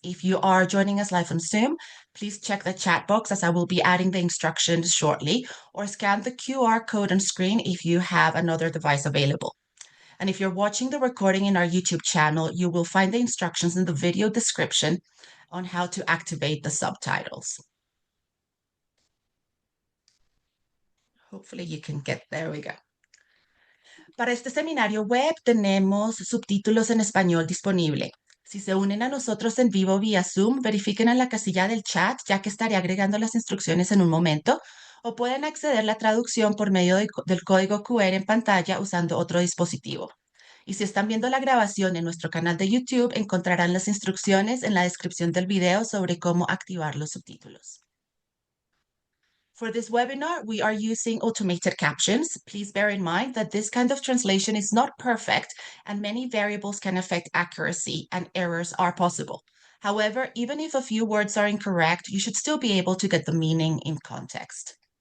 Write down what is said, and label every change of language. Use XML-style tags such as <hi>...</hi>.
<en>If you are joining us live on Zoom, please check the chat box as I will be adding the instructions shortly, or scan the QR code on screen if you have another device available. And if you're watching the recording in our YouTube channel, you will find the instructions in the video description on how to activate the subtitles. Hopefully you can get, there we go.</en> <es>Para este seminario web tenemos subtítulos en español disponible. Si se unen a nosotros en vivo vía Zoom, verifiquen en la casilla del chat, ya que estaré agregando las instrucciones en un momento, o pueden acceder a la traducción por medio del código QR en pantalla usando otro dispositivo. Y si están viendo la grabación en nuestro canal de YouTube, encontrarán las instrucciones en la descripción del video sobre cómo activar los subtítulos.</es> <en>For this webinar, we are using automated captions. Please bear in mind that this kind of translation is not perfect and many variables can affect accuracy and errors are possible. However, even if a few words are incorrect, you should still be able to get the meaning in context.</en>